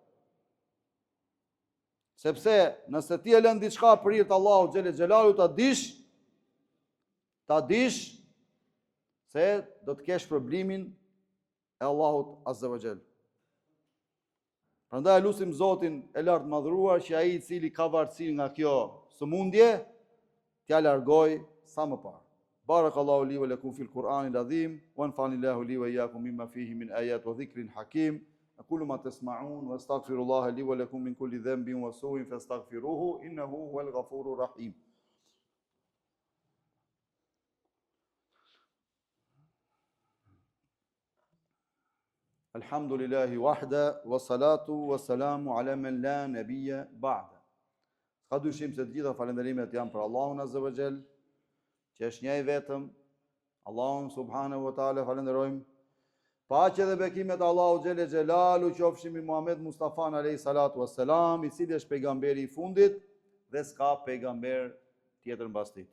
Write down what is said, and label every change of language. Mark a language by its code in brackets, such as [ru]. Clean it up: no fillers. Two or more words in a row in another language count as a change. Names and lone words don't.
[sq] Sepse nëse ti e lën diçka për hir të Allahut [ar] جل جلاله, [sq] ta dish se do të kesh problemin e Allahut [ar] عز وجل. [sq] Prandaj lutim Zotin e lartë madhruar që ai i cili ka varësi nga kjo sëmundje t'ja largoj sa më parë. [ar] بارك الله لي ولكم في القرآن العظيم ونفعني الله وإياكم بما فيه من آيات وذكر حكيم. أقول ما تسمعون وأستغفر الله لي ولكم من كل ذنب وسوء فاستغفروه إنه هو الغفور الرحيم. الحمد لله وحده والصلاة والسلام على من لا نبي بعد. [sq] Ka dyshim se të gjitha falenderimet janë për Allahun [ar] عز وجل, [sq] që është një i vetëm. Allahun [ar] سبحانه وتعالى [sq] falenderojmë. Paqja dhe bekimet e Allahut [ar] جل جلاله [sq] qofshin mbi Muhammed Mustafa [ar] عليه الصلاة والسلام, [sq] i cili është pejgamberi i fundit dhe s'ka pejgamber tjetër mbas tij.